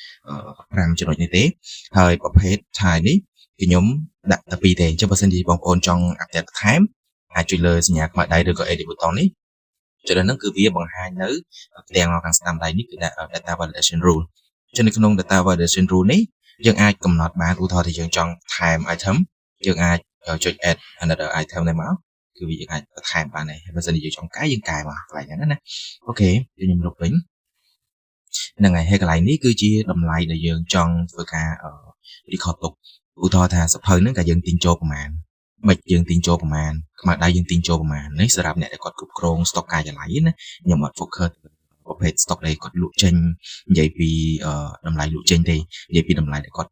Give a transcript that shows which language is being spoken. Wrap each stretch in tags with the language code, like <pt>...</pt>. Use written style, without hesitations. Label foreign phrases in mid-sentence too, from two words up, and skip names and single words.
<km>5 ចំណុចនេះទេហើយប្រភេទ type នេះគឺខ្ញុំដាក់តែ2ទេអញ្ចឹងបើសិនជាបងប្អូនចង់អាប់ដេតបន្ថែមអាចចុចលើសញ្ញាខ្មៅដៃឬក៏</km> <en>edit button</en> <km>នេះចុចលើហ្នឹងគឺវាបង្ហាញនៅផ្ទាំងខាងស្ដាំដៃនេះគឺ</km> <en>data validation rule</en> <km>អញ្ចឹងនៅក្នុង</km> <en>data validation rule</en> <km>នេះយើងអាចកំណត់បានឧទាហរណ៍ថាយើងចង់ថែម item យើងអាចចុច</km> <en>add another item</en> <km>នេះមកគឺវាយើងអាចបន្ថែមបានដែរបើសិនជាយើងចង់កែយើងកែមកកន្លែងហ្នឹងណាអូខេខ្ញុំ លុបវិញហ្នឹងហើយកន្លែងនេះគឺជាតម្លៃដែលយើងចង់ធ្វើការ record ទុកឧទាហរណ៍ថាសភៅហ្នឹងក៏យើងទិញចូលប្រមាណប៊ិចយើងទិញចូលប្រមាណខ្មៅដៃយើងទិញចូលប្រមាណនេះសម្រាប់អ្នកដែលគាត់គ្រប់គ្រង stock ការិយាល័យណាខ្ញុំអត់ focus ប្រភេទ stock ដែលគាត់លក់ចេញនិយាយពីតម្លៃលក់ចេញទេនិយាយពីតម្លៃដែលគាត់</km>